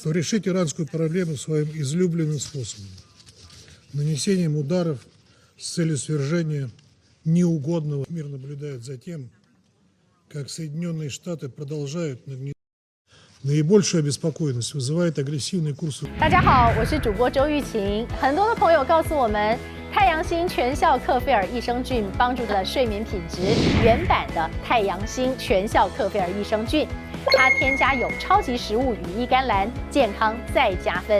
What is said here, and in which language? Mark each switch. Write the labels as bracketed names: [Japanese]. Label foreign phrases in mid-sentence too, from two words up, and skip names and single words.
[Russian] Решить иранскую проблему своим излюбленным способом – нанесением ударов с целью свержения неугодного. Мир наблюдает за тем, как Соединенные Штаты продолжают нагнетать. Наибольшую обеспокоенность вызывает агрессивный курс. [Chinese] 大家好，我是主播周玉琴。很多的朋友告诉我们，太阳星全效克菲尔益生菌帮助了睡眠品质。原版的太阳星全效克菲尔益生菌，它添加有超级食物羽衣甘蓝，健康再加分。